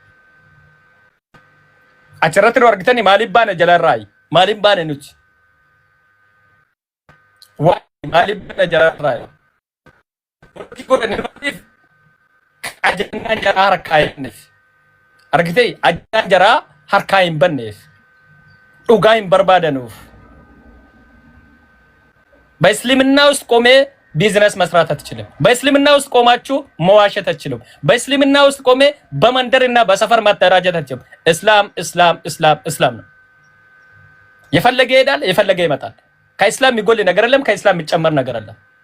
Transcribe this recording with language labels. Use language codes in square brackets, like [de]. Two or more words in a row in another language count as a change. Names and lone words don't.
[om] achirratti nu argitanii maaliif baane jalarraayi maaliif baane nuti maaliif baane jalarraayi ajjannaan jaraa harkaa hin banneef argitee ajjannaan jaraa harkaa hin banneef dhugaa hin barbaadanuuf [am] በእስልምና ውስጥ ቆሜ ቢዝነስ መስራት አትችልም በእስልምና ውስጥ ቆማችሁ መዋሸት አትችሉም በእስልምና ውስጥ ቆሜ በመንደርና በሰፈር ማደራጀት አትችሉም እስላም እስላም እስላም እስላም ነው የፈለገ ይሄዳል የፈለገ ይመጣል ከእስላም የሚጎል ነገር የለም ከእስላም የሚጨመር ነገር አለ